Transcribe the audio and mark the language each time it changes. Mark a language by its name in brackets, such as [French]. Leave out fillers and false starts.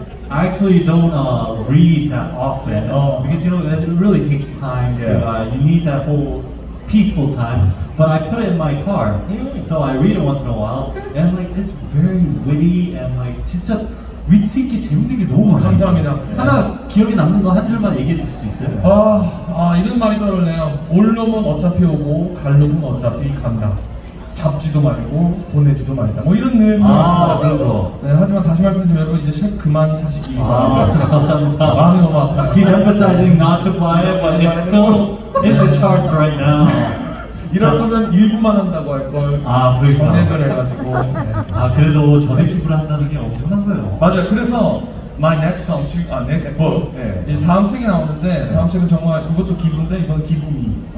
[English] I actually don't read that often because you know it really takes time. You need that whole peaceful time. But I put it in my car, so I read it once in a while, and like it's very witty and like [Korean] 진짜 위트 있게 재밌는 게 너무 많아요. 감사합니다. 하나 기억에 남는 거 한 줄만 얘기해 줄 수 있어요? 이런 말이 떠오르네요. 올 놈은 어차피 오고 갈 놈은 어차피 간다. 잡지도 말고 보내지도 말자. 뭐 이런 내용이 그런 거. 네, 하지만 다시 말씀드리면 여러분 이제 책 그만 사시기 감사합니다. 마음이 너무 아파요. [English] He's emphasizing not to buy it, but it's still in the charts right now. [Korean] 이럴 거면 일부만 한다고 할 걸. 그러시구나. 전액을 해가지고. 그래도 전액 기부를 한다는 게 엄청난 거예요. 맞아요. 그래서 [English] my next song, next book. [Korean] 이제 다음 책이 나오는데 다음 책은 정말 그것도 기부인데 이건 기부미.